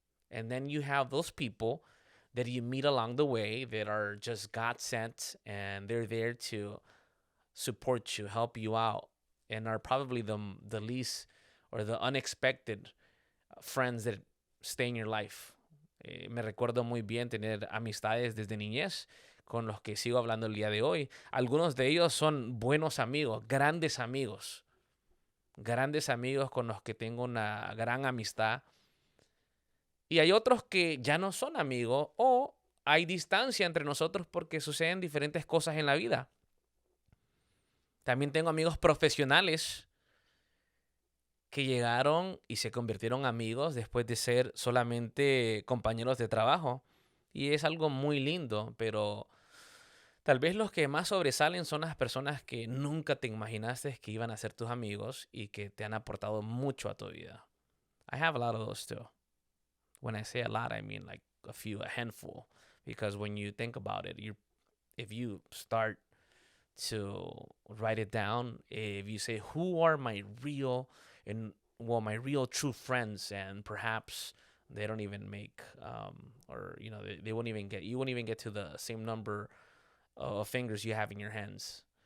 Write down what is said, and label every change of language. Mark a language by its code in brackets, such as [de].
[en] And then you have those people that you meet along the way that are just God sent and they're there to support you, help you out, and are probably the least or the unexpected friends that stay in your life. [es] Me recuerdo muy bien tener amistades desde niñez con los que sigo hablando el día de hoy. Algunos de ellos son buenos amigos, grandes amigos con los que tengo una gran amistad. Y hay otros que ya no son amigos o hay distancia entre nosotros porque suceden diferentes cosas en la vida. También tengo amigos profesionales que llegaron y se convirtieron amigos después de ser solamente compañeros de trabajo. Y es algo muy lindo, pero tal vez los que más sobresalen son las personas que nunca te imaginaste que iban a ser tus amigos y que te han aportado mucho a tu vida. [en] I have a lot of those too. When I say a lot, I mean like a handful. Because when you think about it, if you start to write it down, if you say who are my real my real true friends, and perhaps they don't even make or they won't even get you won't even get to the same number of fingers you have in your hands.